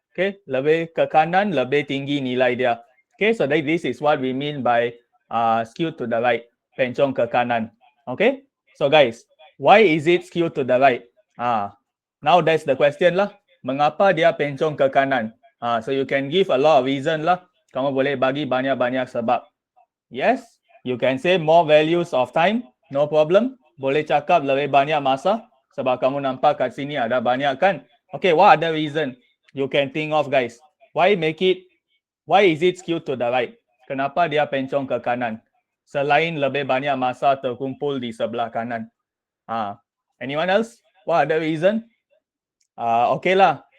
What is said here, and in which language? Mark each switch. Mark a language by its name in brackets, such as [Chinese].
[Malay] Okay, lebih ke kanan, lebih tinggi nilai dia. [English] Okay, so this is what we mean by skewed to the right. [Malay] Pencong ke kanan. [English] Okay, so guys, why is it skewed to the right? Now that's the question lah. [Malay] Mengapa dia pencong ke kanan? [English] So you can give a lot of reason lah. [Malay] Kamu boleh bagi banyak-banyak sebab. [English] Yes, you can say more values of time. No problem. [Malay] Boleh cakap lebih banyak masa. Sebab kamu nampak kat sini ada banyak kan. [English] Okay, what other reason you can think of guys? Why is it skewed to the right? [Malay] Kenapa dia pencong ke kanan? Selain lebih banyak masa terkumpul di sebelah kanan. [English] Anyone else? What other reason? [Malay] Okay lah.